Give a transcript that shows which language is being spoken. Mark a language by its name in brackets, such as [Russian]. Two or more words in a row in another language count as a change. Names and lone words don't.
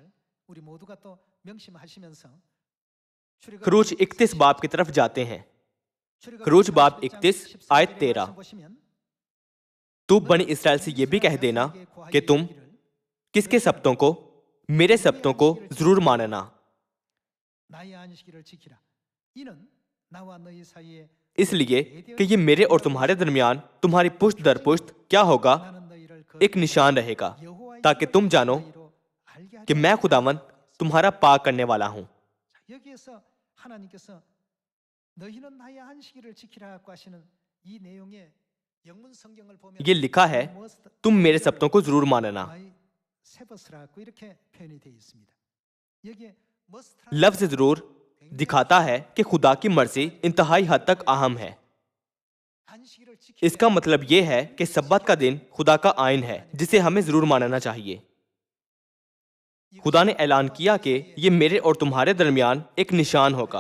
[Hindi] खरूज 31 बाब की तरफ जाते हैं। खरूज बाब 31 आयत 13। तू बनी इसराइल से यह भी कह देना कि तुम किसके सब्तों को मेरे सप्तों को जरूर मानना, [Korean] 나의 안식일을 지키라. 이는 나와 너희 사이에 [Hindi] इसलिए कि ये मेरे और तुम्हारे दरमियान तुम्हारी पुश्त दर पुश्त क्या होगा, [Korean] 나는 너희를 [Hindi] एक निशान रहेगा, [Korean] 여호와의 [Hindi] ताकि तुम जानो [Korean] 너희로 알게 하려 [Hindi] कि मैं खुदावंद तुम्हारा पाक करने वाला हूं। [Korean] 여기에서 하나님께서 너희는 나의 안식일을 지키라고 하시는 이 내용에 영문 성경을 보면 [Hindi] ये लिखा है, तुम मेरे सप्तों को जरूर मानना। [Korean] 세버스라고 이렇게 표현이 되어 있습니다. 여기에 [Hindi] लफ्ज जरूर दिखाता है कि खुदा की मर्जी इंतहाई हद तक अहम है। इसका मतलब यह है कि सब्बत का दिन खुदा का आइन है जिसे हमें जरूर मानना चाहिए। खुदा ने ऐलान किया कि ये मेरे और तुम्हारे दरमियान एक निशान होगा।